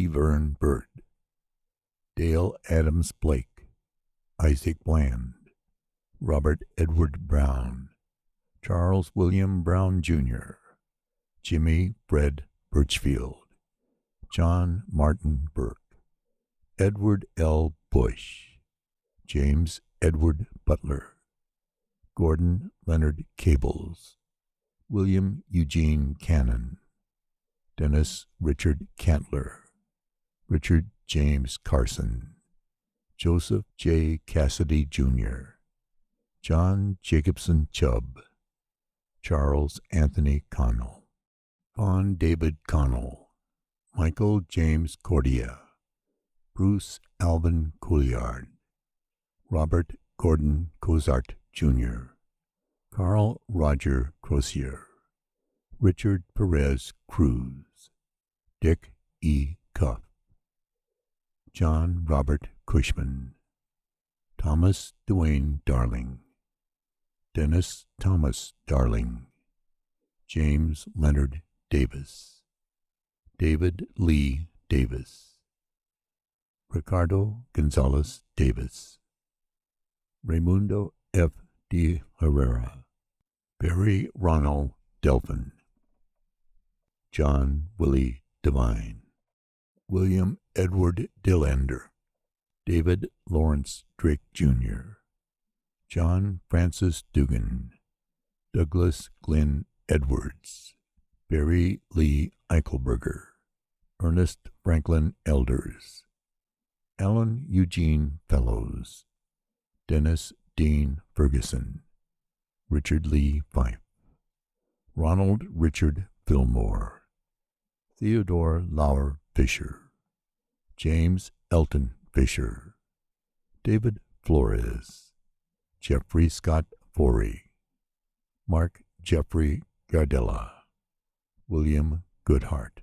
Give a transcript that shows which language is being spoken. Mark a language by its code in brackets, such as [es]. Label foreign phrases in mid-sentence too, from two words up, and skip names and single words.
[en] Verne Bird, Dale Adams Blake, Isaac Bland, Robert Edward Brown, Charles William Brown Jr., Jimmy Fred Birchfield, John Martin Burke, Edward L. Bush, James Edward Butler, Gordon Leonard Cables, William Eugene Cannon, Dennis Richard Cantler, Richard James Carson, Joseph J. Cassidy Jr., John Jacobson Chubb, Charles Anthony Connell, Vaughn David Connell, Michael James Cordia, Bruce Alvin Couillard, Robert Gordon Cozart Jr., Carl Roger Crozier, Richard Perez Cruz, Dick E. Cuff, John Robert Cushman, Thomas Duane Darling, Dennis Thomas Darling, James Leonard Davis, David Lee Davis, Ricardo Gonzalez Davis, Raimundo F. de Herrera, Barry Ronald Delphin, John Willie Devine, William Edward Dillander, David Lawrence Drake Jr., John Francis Dugan, Douglas Glenn Edwards, Barry Lee Eichelberger, Ernest Franklin Elders, Alan Eugene Fellows, Dennis Dean Ferguson, Richard Lee Fife, Ronald Richard Fillmore, Theodore Lauer Fisher, James Elton Fisher, David Flores, Jeffrey Scott Forey, Mark Jeffrey Gardella, William Goodhart,